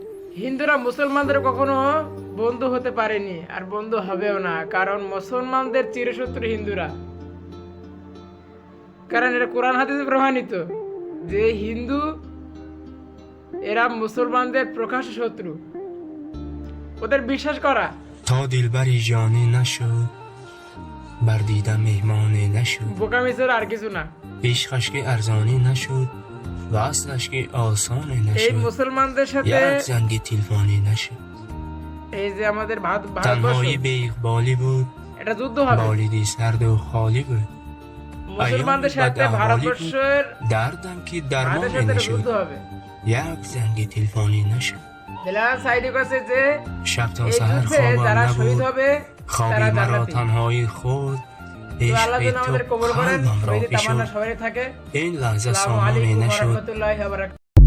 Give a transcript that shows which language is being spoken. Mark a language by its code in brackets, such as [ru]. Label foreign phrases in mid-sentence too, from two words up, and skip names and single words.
[bn] হিন্দুরা মুসলমানদের কখনো বন্ধু হতে পারেনি আর বন্ধু হবেও না, কারণ মুসলমানদের চিরশত্রু হিন্দুরা। কারণ এটা কোরআন হাদিসে প্রমাণিত যে হিন্দু এরা মুসলমানদের প্রকাশ্য শত্রু। ওদের বিশ্বাস করা [fa] تا دلبری جانی نشد بر دیدن مهمانی نشد [bn] বোকামি ছাড়া আর কিছু না। [fa] عشقش که ارزانی نشد وصلش که آسانی [bn] এই [fa] نشد [bn] মুসলমানদের সাথে [fa] یک زنگ تلفانی نشد [bn] এই যে আমাদের ভারতবর্ষ, [fa] تنهایی به اقبالی بود [bn] এটা যুদ্ধ হবে। [fa] بالیدی سرد و خالی بود [bn] মুসলমানদের সাথে ভারতবর্ষের [fa] دردم که [bn] ভারতের [fa] درمانی [bn] সাথে এটা যুদ্ধ [fa] نشد [bn] হবে। [fa] یک زنگ تلفانی نشد [bn] দিলান সাইদি কাছে যে [fa] شب تا [bn] এই [fa] سحر [bn] যুদ্ধে যারা [fa] خوابم [bn] শহীদ [fa] نبود [bn] হবে [fa] خوابی [bn] তারা [fa] مرا [bn] জান্নাতি। [fa] تنهایی خود [bn] তো আল্লাহ [fa] عشق [bn] যেন আমাদের [fa] تو [bn] কবুল করেন, [fa] قلبم را [bn] শহীদের তামান্না [fa] فشرد [bn] সবারই থাকে। [fa] این لحظه [ar] আসসালামু [fa] سامانی [ar] عليكم و [fa] نشد [ar] رحمة الله و بركاته.